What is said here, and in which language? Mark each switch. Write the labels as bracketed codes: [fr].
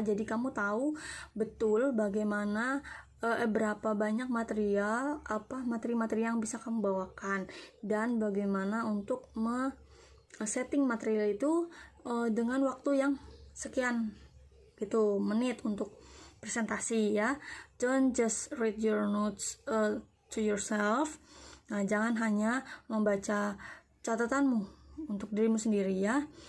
[id] Jadi kamu tahu betul bagaimana berapa banyak materi yang bisa kamu bawakan dan bagaimana untuk [en] setting material [id] itu dengan waktu yang sekian gitu menit untuk presentasi ya. [en] Don't just read your notes to yourself. [id] Nah, jangan hanya membaca catatanmu untuk dirimu sendiri ya.